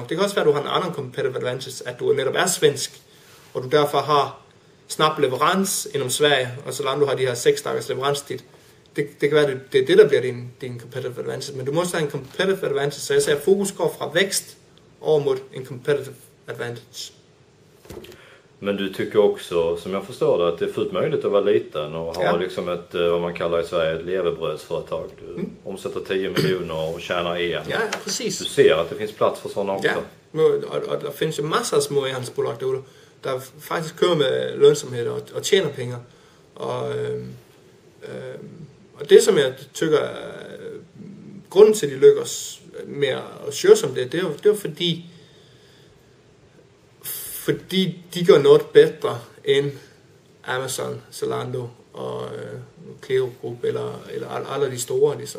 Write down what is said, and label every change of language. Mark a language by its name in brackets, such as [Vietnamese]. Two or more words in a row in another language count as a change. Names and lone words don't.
[Danish] Det kan også være, at du har en anden [English] competitive advantage, [Danish] at du netop er svensk, og du derfor har snap leverance inden Sverige, og Zalando har de her 6 dages leveranstid. Det kan være, det er det, der bliver din [English] competitive advantage, [Danish] men du må have en [English] competitive advantage, [Danish] så jeg siger, at fokus går fra vækst over mod en [English] competitive advantage. [Swedish] Men du tycker också, som jag förstår det, att det är fullt möjligt att vara liten och ha liksom ett, vad man kallar i Sverige, ett levebrödsföretag. Du omsätter 10 miljoner och tjänar en. Ja, precis. Du ser att det finns plats för sådana också. [Danish] Ja, och der finns ju massor af små e-handelsbolag derude, der faktisk kører med lønsomhed og tjener penge. Og det, som jeg tykker, grunden til, at de lykkes med at søge som det er fordi de gør noget bedre end Amazon, Zalando og Cleo Group eller alle de store ligesom.